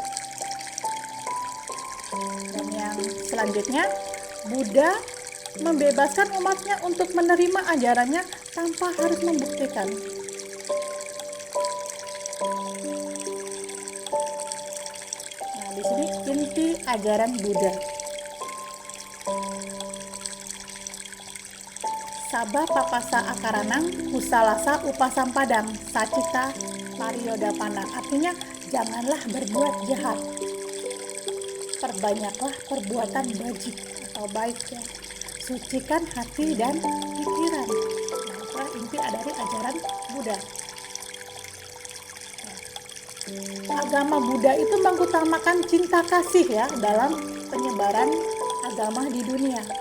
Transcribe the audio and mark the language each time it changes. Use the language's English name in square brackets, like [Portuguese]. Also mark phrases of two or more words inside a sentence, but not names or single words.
[Indonesian] Dan yang selanjutnya, Buddha membebaskan umatnya untuk menerima ajarannya tanpa harus membuktikan. Nah, di sini inti ajaran Buddha. [Pali] Sabah papasa akaranang, usalasa upasampadang, sacita pariyodapana. [Indonesian] Artinya, janganlah berbuat jahat. Perbanyaklah perbuatan bajik atau baik ya. Sucikan hati dan pikiran. Nah, itulah inti dari ajaran Buddha. Agama Buddha itu mengutamakan cinta kasih ya dalam penyebaran agama di dunia.